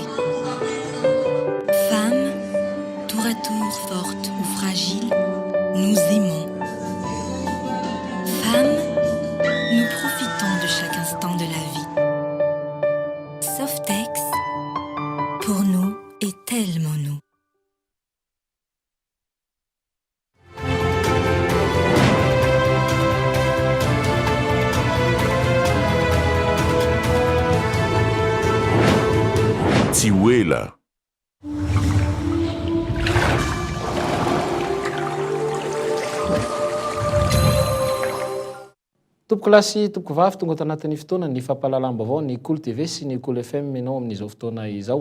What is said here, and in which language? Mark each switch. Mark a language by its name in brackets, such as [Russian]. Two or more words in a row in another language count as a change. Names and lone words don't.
[French] Femmes, tour à tour fortes ou fragiles, nous aimons. Femmes, nous profitons de chaque instant de la vie. Softex, pour nous, est tellement nous. Tiwela. [Malagasy] Tompoko lasy tompoko vavy tonga tanatin'ny fotoana ny fampahalalam-baovao ny Cool TV sy ny Cool FM menao amin'izao fotoana izao.